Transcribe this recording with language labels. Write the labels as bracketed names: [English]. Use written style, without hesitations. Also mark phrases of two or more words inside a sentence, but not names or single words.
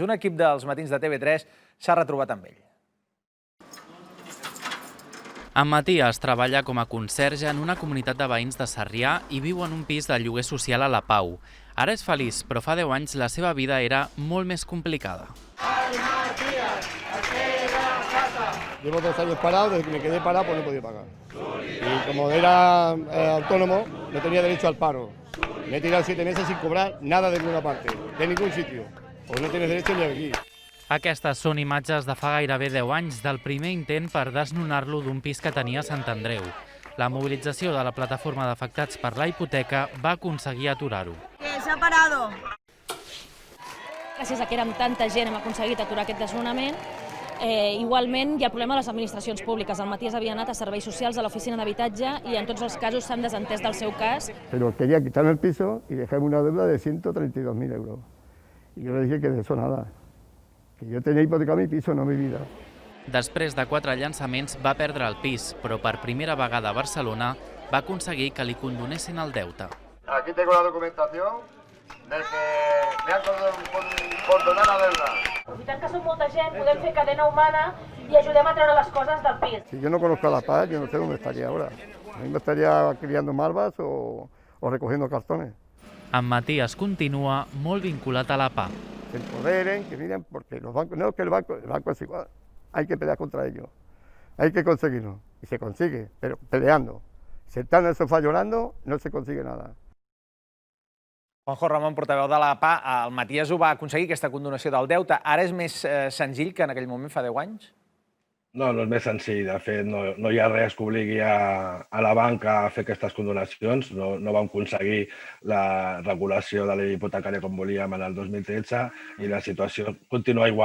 [Catalan] Un equip dels matins de TV3 s'ha retrobat amb ell. En Matías treballa com a conserge en una comunitat de veïns de Sarrià i viu en un pis de lloguer social a la Pau. Ara és feliç, però fa 10 anys la seva vida era molt més complicada. [Spanish] Llevo 2 años parado, desde que me quedé parado pues no podía pagar. Y como era autónomo, no tenía derecho al paro. Me he tirado 7 meses sin cobrar nada de ninguna parte, de ningún sitio. Pues no tienes derecho ni a venir. [Catalan] Aquestes són imatges de fa gairebé 10 anys del primer intent per desnonar-lo d'un pis que tenia a Sant Andreu. La mobilització de la plataforma d'afectats per la hipoteca va aconseguir aturar-ho. [Spanish] S'ha parado. [Catalan] Gràcies a que érem tanta gent hem aconseguit aturar aquest desnonament. Igualment hi ha el problema de les administracions públiques. El Matías havia anat a serveis socials a l'oficina d'habitatge i en tots els casos s'han desentès del seu cas. [Spanish] Pero quería quitarme el piso y dejarme una deuda de 132.000 euros. Y yo le dije que de eso nada, que yo tenía hipotecado mi piso, no mi vida. [Catalan] Després de 4 llançaments va perdre el pis, però per primera vegada a Barcelona va aconseguir que li condonessin el deute. [Spanish] Aquí tengo la documentación de que me han condonat la deuda. [Catalan] Aprofitant que som molta gent, podem fer cadena humana i ajudem a treure les coses del pis. [Spanish] Si yo no conozco a la paz, yo no sé dónde estaría ahora. A mí me estaría criando malvas o recogiendo cartones. [Catalan] En Matías continua molt vinculat a la PA. [Spanish] Se empoderen, que miren, porque los bancos, no es que el banco es igual, hay que pelear contra ellos, hay que conseguirlo, y se consigue, pero peleando. Si están en el sofá llorando, no se consigue nada. [Catalan] Juanjo Ramon, portaveu de la PA, el Matías ho va aconseguir, aquesta condonació del deute. Ara és més senzill que en aquell moment fa 10 anys? No, no és més senzill. De fet, no hi ha res que obligui a la banca a fer aquestes condonacions. No vam aconseguir la regulació de la llei hipotecària com volíem en el 2013 i la situació continua igual.